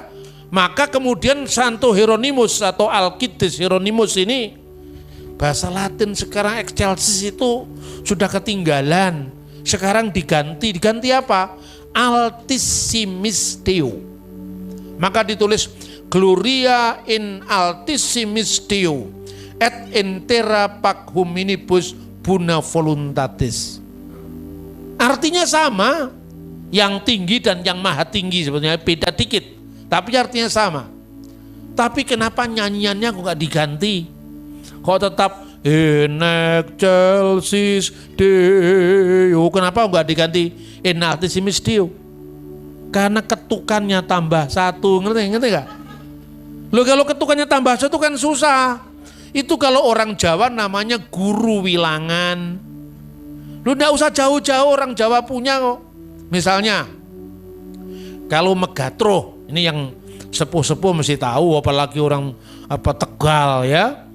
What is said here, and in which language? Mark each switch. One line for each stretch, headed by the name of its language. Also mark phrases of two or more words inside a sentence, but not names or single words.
Indonesian: Maka kemudian Santo Hieronymus atau Alkitis Hieronymus ini, bahasa Latin sekarang excelsis itu sudah ketinggalan. Sekarang diganti apa?
Latin: Altissimis Deo.
Indonesian: Maka ditulis
Latin: Gloria in Altissimis Deo et in terra pac hominibus buna voluntatis.
Indonesian: Artinya sama, yang tinggi dan yang maha tinggi sebenarnya beda dikit, tapi artinya sama. Tapi kenapa nyanyiannya kok gak diganti? Kok tetap
Latin: in excelsis Deo?
Indonesian: Kenapa gak diganti
Latin: in altissimis Deo?
Indonesian: Karena ketukannya tambah satu, ngerti gak? Loh kalau ketukannya tambah satu kan susah. Itu kalau orang Jawa namanya
Javanese: guru wilangan.
Indonesian: Lu enggak usah jauh-jauh, orang Jawa punya kok. Misalnya, kalau Megatro, ini yang sepuh-sepuh mesti tahu, apalagi orang Tegal ya.